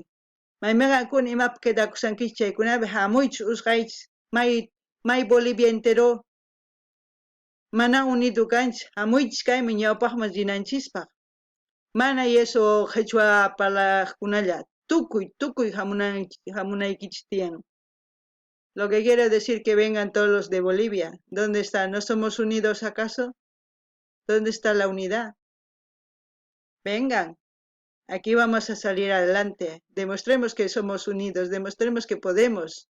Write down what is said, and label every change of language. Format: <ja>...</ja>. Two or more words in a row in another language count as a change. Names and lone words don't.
<qu>Maymeqa kun imapi quedakusankichis chaykunapi hamuychis usqaychis, may Bolivia entero mana unido kanchis, hamuychis kaymi ñawpajman rinanchispaq. Mana eso qhechua parlaqkunalla, tukuy hamunaykichis tiyan.</qu> <es>Lo que quiero decir que vengan todos los de Bolivia. ¿Dónde están? ¿No somos unidos acaso? ¿Dónde está la unidad? Vengan. Aquí vamos a salir adelante. Demostremos que somos unidos, demostremos que podemos.</es>